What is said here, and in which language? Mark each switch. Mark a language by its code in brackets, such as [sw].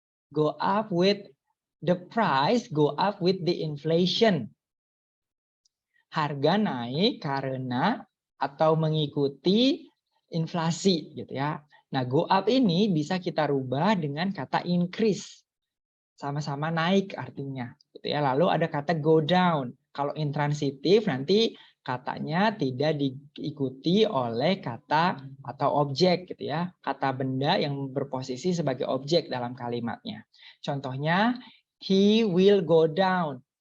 [en] Go up with the price, go up with the inflation. [id] Harga naik karena atau mengikuti inflasi gitu ya. Nah, go up ini bisa kita rubah dengan kata increase. Sama-sama naik artinya gitu ya. Lalu ada kata go down. Kalau intransitif nanti katanya tidak diikuti oleh kata atau objek gitu ya. Kata benda yang berposisi sebagai objek dalam kalimatnya. Contohnya [en] he will go down.